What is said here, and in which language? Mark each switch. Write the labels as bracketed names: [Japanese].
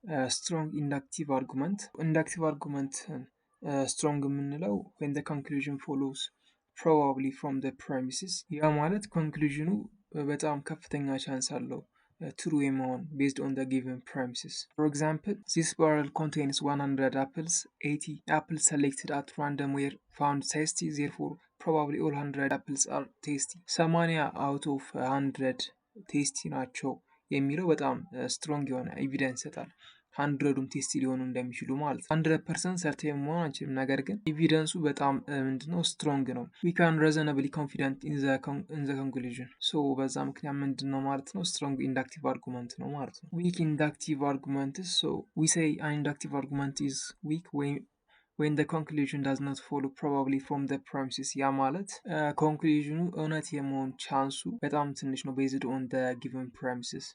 [English] ስትሮንግ ኢንዳክቲቭ አርጉመንት ኢንዳክቲቭ አርጉመንት ስትሮንግ [Amharic] የምንለው [English] when the conclusion follows probably from the premises [Amharic] ያ ማለት ኮንክሉዥኑ በጣም ከፍተኛ ቻንስ አለው ትሩ የመሆን [English] based on the given premises. For example, this barrel contains 100 apples. 80 apples selected at random were found tasty, therefore probably all 100 apples are tasty. 80 out of 100 tasty [Amharic] ናቸው የሚለው በጣም ስትሮንግ የሆነ ኤቪደንስ ይሰጣል። 100ዱም ቴስቲ ሊሆኑ እንደሚችሉ ማለት ነው። 100% ሰርቴን መሆን አንችልም፣ ነገር ግን ኤቪደንሱ በጣም ምንድነው ስትሮንግ ነው። [English] we can reasonably confident in the conclusion. so [Amharic] በዛ ምክንያት ምንድነው ማለት ነው ስትሮንግ ኢንዳክቲቭ አርጉመንት ነው ማለት ነው። [English] weak inductive argument so we say an inductive argument is weak when the conclusion does not follow probably from the premises [Amharic] ያ ማለት ኮንክሉዥኑ እውነት የመሆን ቻንሱ በጣም ትንሽ ነው [English] based on the given premises.